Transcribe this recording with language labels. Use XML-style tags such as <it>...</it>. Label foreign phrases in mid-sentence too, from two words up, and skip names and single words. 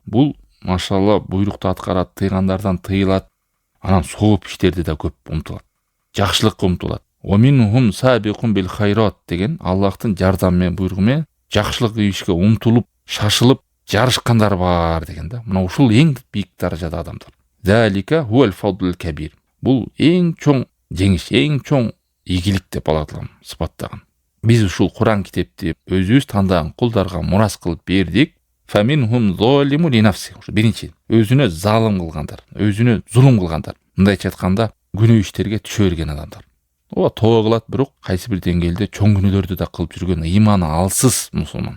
<ky>Бул машалла буйрукту аткарат, тыйгандардан тыйылат. Анан сооп иштерди да көп умтулат. Жакшылыкка умтулат.</ky> <ar>ومنهم سابق بالخيرات</ar> <ky>деген Аллахтын жардамы менен буйругу менен жакшылык ишке умтулуп, шашылып жарышкандар бар деген да. Мына ушул эң бийик даражада адамдар.</ky> <ar>ذلك هو الفضل الكبير.</ar> <ky>Бул эң чоң жеңиш, эң чоң ийгилик деп Алла таалам сыпаттаган. Биз ушул Куран китепти өзүбүз тандаган кулдарга мурас кылып бердик.</ky> <ar>فمنهم ظالم لنفسه.</ar> <ky>Биринчи, өзүнө залым кылгандар, өзүнө зулум кылгандар. Мындайча айтканда, күнөө иштерге түшө берген адамдар. Ооба тоо кылат, бирок кайсы бир деңгээлде чоң күнөөлөрдү да кылып жүргөн ыйманы алсыз мусулман.</ky>